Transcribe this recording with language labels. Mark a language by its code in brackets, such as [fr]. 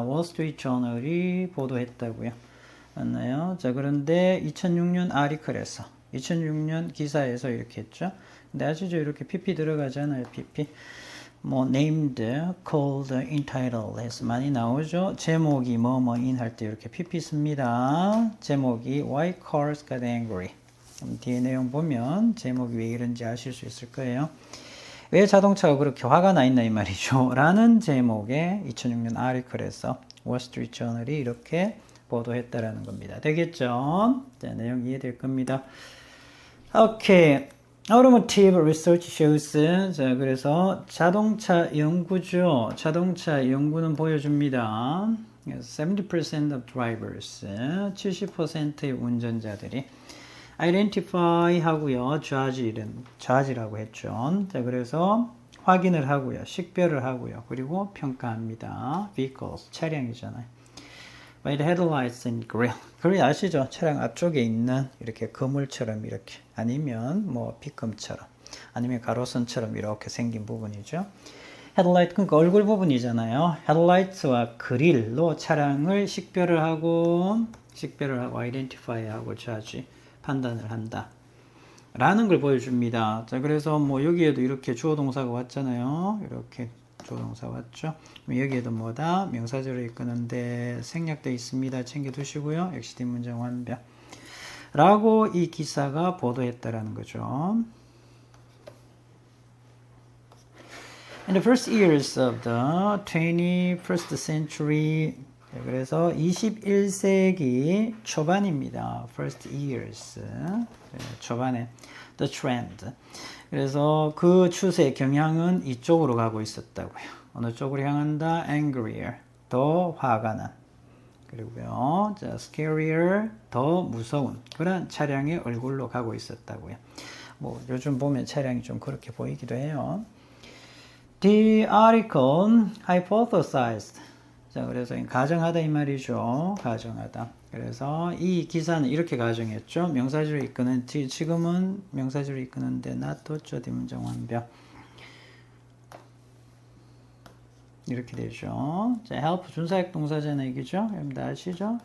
[ko] 월스트리트저널이 보도했다고요. 맞나요? 자, 그런데 2006년 아리클에서 2006년 기사에서 이렇게 했죠. 근데 아시죠? 이렇게 PP 들어가잖아요. PP. named, called, entitled 해서 많이 나오죠. 제목이 뭐뭐인 할 때 이렇게 PP 씁니다. 제목이 [en] Why Cars Got Angry. [ko] 뒤에 내용 보면 제목이 왜 이런지 아실 수 있을 거예요. 왜 자동차가 그렇게 화가 나 있나 이 말이죠. 라는 제목의 2006년 아리클에서 월스트리트저널이 이렇게 보도했다라는 겁니다. 되겠죠? 자, 내용 이해될 겁니다. 오케이. [en] Automotive research shows. [ko] 자, 그래서 자동차 연구죠. 자동차 연구는 보여줍니다. [en] 70% of drivers, [ko] 70%의 운전자들이 identify 하고요. judge라고 했죠. 자, 그래서 확인을 하고요. 식별을 하고요. 그리고 평가합니다. vehicles, 차량이잖아요. [en] by the headlights and grill. [ko] 그걸 아시죠? 차량 앞쪽에 있는 이렇게 그물처럼 이렇게 아니면 피컴처럼 아니면 가로선처럼 이렇게 생긴 부분이죠. 헤드라이트 그러니까 얼굴 부분이잖아요. 헤드라이트와 그릴로 차량을 식별을 하고 identify하고 judge 판단을 한다. 라는 걸 보여줍니다. 자, 그래서 여기에도 이렇게 주어 동사가 왔잖아요. 이렇게 주어 동사 왔죠. 여기에도 뭐다? 명사절을 이끄는데 생략되어 있습니다. 챙겨두시고요. 역시 뒷문장 완벽. 라고 이 기사가 보도했다라는 거죠. [en] In the first years of the 21st century, [ko] 그래서 21세기 초반입니다. [en] First years, [ko] 초반에 [en] the trend. [ko] 그래서 그 추세 경향은 이쪽으로 가고 있었다고요. 어느 쪽으로 향한다? Angrier, 더 화가 난. 그리고요, scarier, 더 무서운 그런 차량의 얼굴로 가고 있었다고요. 뭐 요즘 보면 차량이 좀 그렇게 보이기도 해요. [en] The article hypothesized. [ko] 자, 그래서 가정하다 이 말이죠. 가정하다. 그래서 이 기사는 이렇게 가정했죠. 명사절을 이끄는 지금은 명사절을 이끄는데 놔뒀죠. 뒤문장 완벽. 이렇게 되죠. 자, help 준사역 동사잖아요. 이기죠? 여러분들 아시죠?